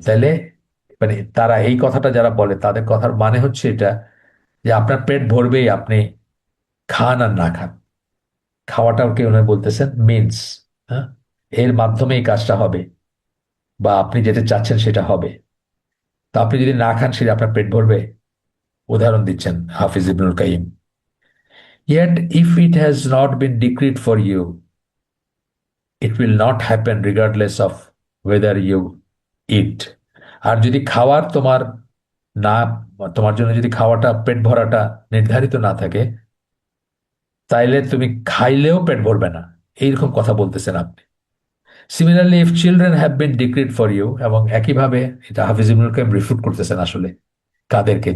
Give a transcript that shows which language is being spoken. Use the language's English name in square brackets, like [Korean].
[Bangla] তাহলে মানে তারা এই কথাটা যারা বলে, তাদের কথার মানে হচ্ছে এটা, যে আপনার পেট ভরবেই, আপনি খান আর না খান। খাওয়াটাও কি উনি বলতেছেন মিন্স, হ্যাঁ, এর মাধ্যমে এই কাজটা হবে, বা আপনি যেটা চাচ্ছেন সেটা হবে। তো আপনি যদি না খান, সেটা আপনার পেট ভরবে? উদাহরণ দিচ্ছেন হাফিজ ইবনুল Qayyim. [English] Yet, if it has not been decreed for you, it will not happen regardless of whether you eat. [Bangla] আর যদি খাওয়ার তোমার না, তোমার জন্য যদি খাওয়াটা, পেট ভরাটা নির্ধারিত না থাকে, তাইলে তুমি খাইলেও পেট ভরবে না। এইরকম কথা বলতেছেন আপনি। [English] similarly, if children have been decreed for you, [Bangla] এবং একইভাবে এটা হাফিজ ইবনুল কাইম রিফিউট করতেছেন আসলে। কাদেরকে?